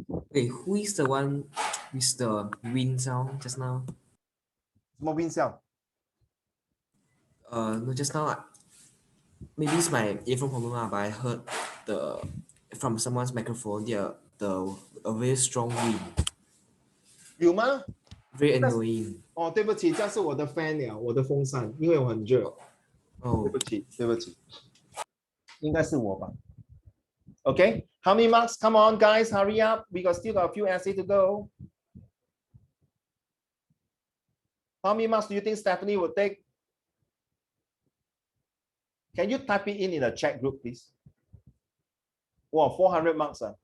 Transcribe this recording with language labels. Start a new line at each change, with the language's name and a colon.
English: Wait, who is the one with the wind sound just now?
Chinese: 什么
English: wind sound? No, just now, maybe it's my earphone problem, but I heard from someone's microphone, a very strong wind.
Chinese: 有吗？
English: Very annoying.
Chinese: 哦，对不起，这是我的 fan 了，我的风扇，因为我很热。哦，对不起，对不起，应该是我吧。
English: Okay, how many marks? Come on, guys, hurry up. We still got a few essays to go. How many marks do you think Stephanie will take? Can you type it in the chat group, please? Wow, 400 marks.